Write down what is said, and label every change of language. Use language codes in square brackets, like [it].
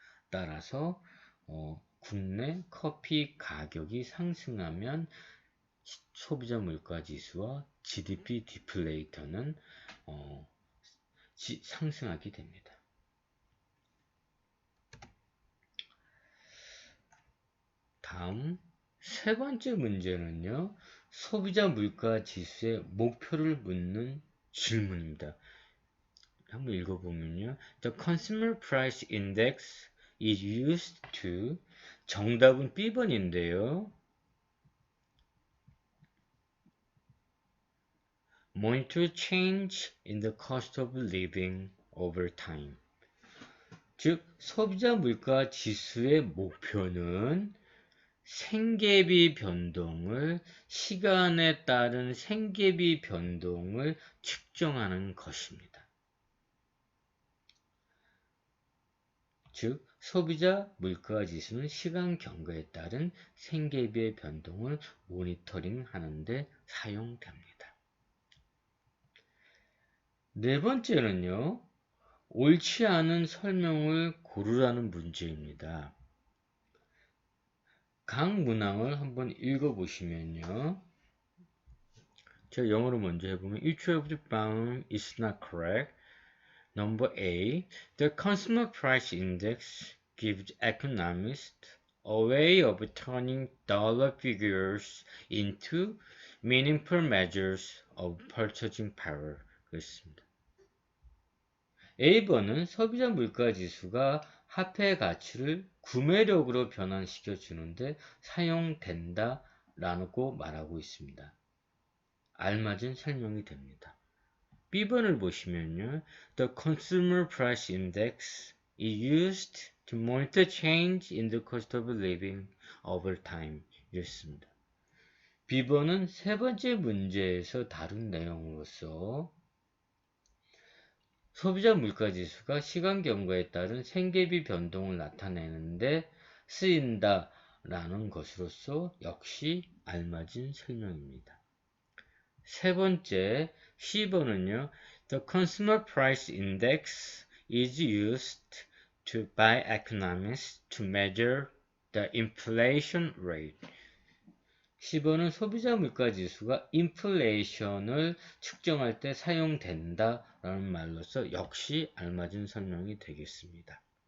[ko] 따라서 국내 커피 가격이 상승하면 소비자 물가 지수와 GDP 디플레이터는 상승하게 됩니다. 다음 세 번째 문제는요. 소비자 물가 지수의 목표를 묻는 질문입니다. 한번 읽어보면요. [en] The Consumer Price Index is used to [ko] 정답은 B번인데요. [en] Monitor change in the cost of living over time. [ko] 즉, 소비자 물가 지수의 목표는 생계비 변동을, 시간에 따른 생계비 변동을 측정하는 것입니다. 즉, 소비자 물가 지수는 시간 경과에 따른 생계비의 변동을 모니터링하는 데 사용됩니다. 네 번째는요, 옳지 않은 설명을 고르라는 문제입니다. 각 문항을 한번 읽어보시면요. 제가 영어로 먼저 해보면 [en] Each of the following is not correct. Number A. The Consumer Price Index gives economists a way of turning dollar figures into meaningful measures of purchasing power. [ko] 그렇습니다. A번은 소비자 물가 지수가 화폐의 가치를 구매력으로 변환시켜 주는데 사용된다 라고 말하고 있습니다. 알맞은 설명이 됩니다. B번을 보시면요. [en] The Consumer Price Index is used to monitor change in the cost of living over time. [ko] 이랬습니다. B번은 세 번째 문제에서 다룬 내용으로서 소비자 물가 지수가 시간 경과에 따른 생계비 변동을 나타내는데 쓰인다 라는 것으로서 역시 알맞은 설명입니다. 세 번째 C번은요. [en] The Consumer Price Index is used by economists to measure the inflation rate. [ko] C번은 소비자 물가 지수가 인플레이션을 측정할 때 사용된다 라는 말로서 역시 알맞은 설명이 되겠습니다.